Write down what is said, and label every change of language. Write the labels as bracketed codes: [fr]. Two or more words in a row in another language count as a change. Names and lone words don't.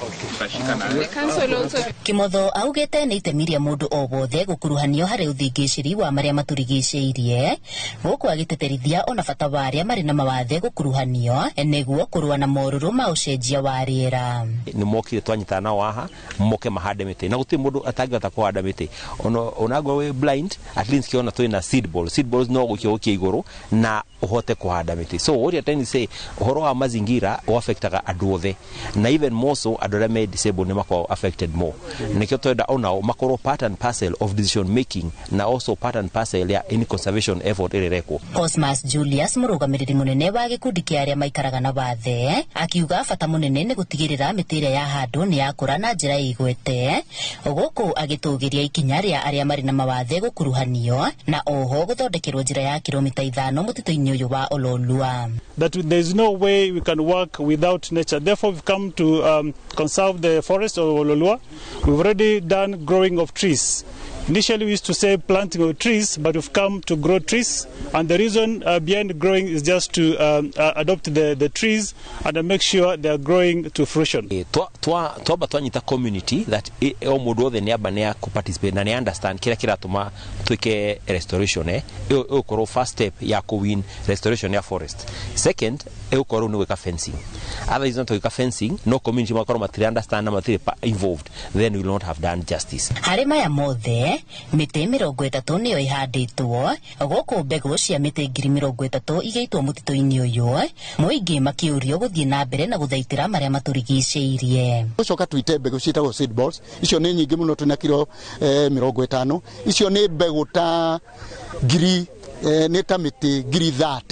[ki] Kimotho augite ni itemi ria mundu o wothe gukuruhanio hari uthingiciri wa maria maturigicĩirie, guku agiteterithia ona bata wa aria mari na mawathe gukuruhanio niguo kurua na moruru ma ucenjia wa riera. Ni mokire twanyitana waha moke mahande miti na mundu atangihota kuhanda miti onagwo we [en] blind at least [ki] kiona twina [en] seed balls [ki] no gukiokia iguru na uhote kuhanda miti. [en] So what you trying to say, [ki] uhoro wa mazingira affectaga andu othe na [en] even more so [ki] andu aria me disabled ni mako [en] affected more. [ki] Nikio twenda ona makoro [en] part and parcel of decision making [ki] na [en] also part and parcel [ki] ya [en] any conservation effort [ki] irereko. Cosmas Julius murugamiriri munene wa gikundi kia aria maikaraga na wathe akiuga bata munene ni gutigirira miti iria ya handu ni yakura na njira igwete, guku agitugiria ikinya ria aria mari na mawathe gukuruhanio na oho guthondekerwo njira ya kilomita 5 mutito-ini uyu wa Ololua. [en] That there is no way we can work without nature. Therefore, we've come to conserve the forest of Ololua. We've already done growing of trees. Initially, we used to say planting of trees, but we've come to grow trees. And the reason behind growing is just to adopt the trees and make sure they are growing to fruition. [ki] Twanyita [en] community that [ki] o mundu othe ni aba ni participate na ni understand kila kiratuma twike restoration ukorwo [en] first step [ki] ya ku win restoration ya forest. Second ukorwo ni weka fencing. [en] Otherwise not [ki] weka fencing, no community makoro matiri understand na matiri involved, [en] then we will not have done justice. [ki] Harima ya mothe miti 30 niyo ihanditwo guku mbegu cia miti 30,000 igaitwo mutito-ini uyu, muingi makiurio guthie na mbere na guthaitira maria maturigicĩirie. Ucoka tuite mbegu ciitagwo [en] seed balls, [ki] icio ni nyingi muno tuna kilo 50, icio ni mbegu ta ni ta miti 30,000.